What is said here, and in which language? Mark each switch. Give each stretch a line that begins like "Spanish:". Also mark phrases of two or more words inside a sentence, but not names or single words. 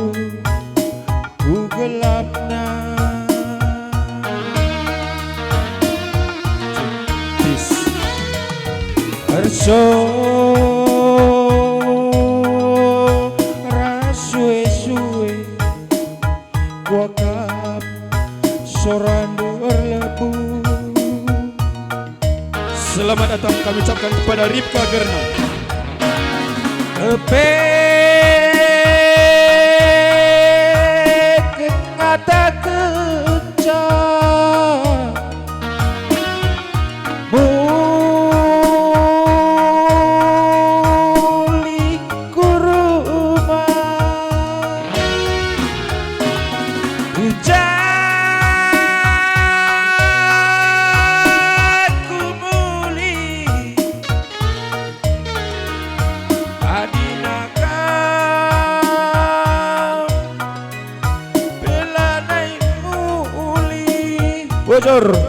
Batak Karo: gelapna Erso rasue-sue kuakap sorandu erlebu.
Indonesian: Selamat datang kami ucapkan kepada Ripka Gerna. Kata kencang
Batak Karo: muli kuruma hujanku muli adinaka bocor.